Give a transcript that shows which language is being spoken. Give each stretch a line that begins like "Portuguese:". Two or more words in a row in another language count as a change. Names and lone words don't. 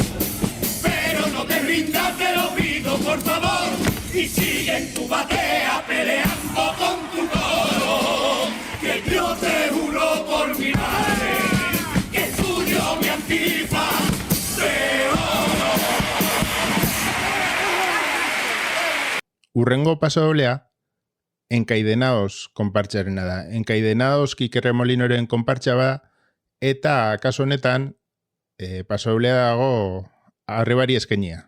Spanish: Pero no te rindas, te lo pido por favor, y sigue en tu batea peleando con tu coro, que yo te juro por mi madre que es tuyo mi antifa de oro.
Basque: Urrengo pasodoblea, enkaidenaos konpartxarena da. Enkaidenaos Kikerre Molinoren konpartxa bada, eta kasu honetan pasodoblea dago arrebari eskenia.